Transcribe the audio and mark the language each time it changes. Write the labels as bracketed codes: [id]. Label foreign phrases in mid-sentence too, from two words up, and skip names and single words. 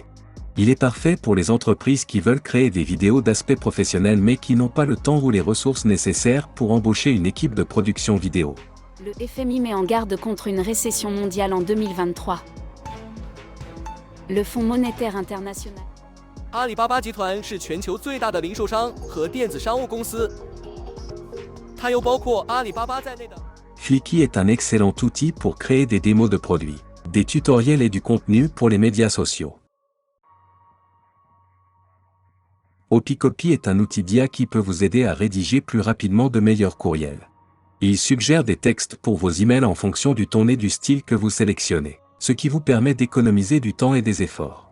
[fr] Il est parfait pour les entreprises qui veulent créer des vidéos d'aspect professionnel mais qui n'ont pas le temps ou les ressources nécessaires pour embaucher une équipe de production vidéo. Le FMI met en garde contre une récession mondiale en 2023. Le Fonds monétaire international. [zh] 阿里巴巴集团是全球最大的零售商和电子商务公司，它由包括阿里巴巴在内的。 [fr] Flicky est un excellent outil pour créer des démos de produits, des tutoriels et du contenu pour les médias sociaux. Opicopy est un outil d'IA qui peut vous aider à rédiger plus rapidement de meilleurs courriels. Il suggère des textes pour vos emails en fonction du ton et du style que vous sélectionnez, ce qui vous permet d'économiser du temps et des efforts.